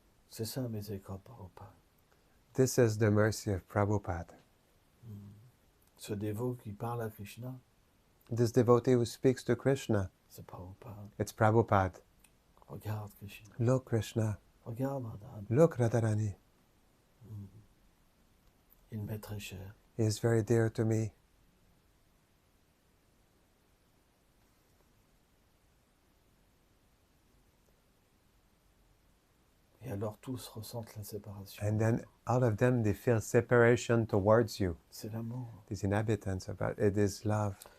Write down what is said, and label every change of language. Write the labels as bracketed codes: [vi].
[fr] C'est ça la miséricorde Prabhupada. [en] This is the mercy of Prabhupada. [fr] Ce dévot qui parle à Krishna, [en] This devotee who speaks to Krishna, [fr] c'est Prabhupada. [en] it's Prabhupada. [fr] Regarde Krishna, [en] Look, Krishna. [fr] regarde Radharani. [en] Look, Radharani. [fr] Il m'est très cher. [en] He is very dear to me. [fr] Et alors tous ressentent la séparation. [en] And then all of them, they feel separation towards you. [fr] C'est l'amour. [en] These inhabitants, about it is love.